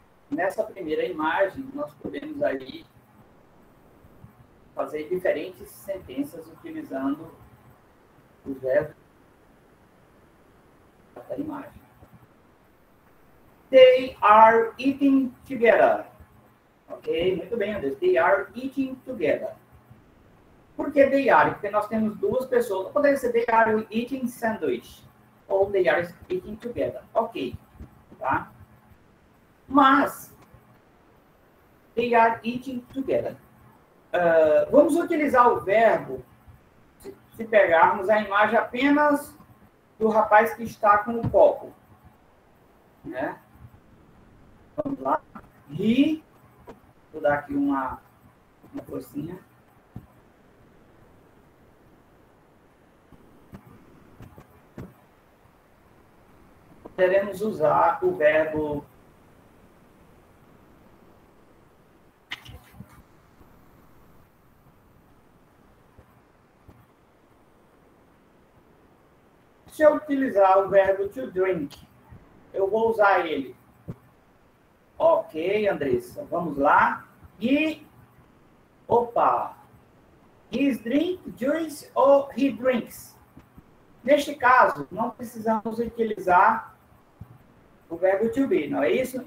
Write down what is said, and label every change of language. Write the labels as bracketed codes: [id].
[pt] Nessa primeira imagem, nós podemos aí fazer diferentes sentenças utilizando os verbos da imagem. [en] They are eating together. Ok? Muito bem, Andrés. They are eating together. [pt] Por que they are? Porque nós temos 2 pessoas. [en] Poderia ser they are eating sandwich. Ou they are eating together. Ok. Tá? Mas, they are eating together. [pt] Vamos utilizar o verbo, se pegarmos a imagem apenas do rapaz que está com o copo, né? Vamos lá. He, vou dar aqui uma coisinha. Poderemos usar o verbo se eu utilizar o verbo to drink, eu vou usar ele. Ok, Andressa, vamos lá. [en] He, opa, he drink juice ou he drinks? [pt] Neste caso, não precisamos utilizar o verbo to be, não é isso?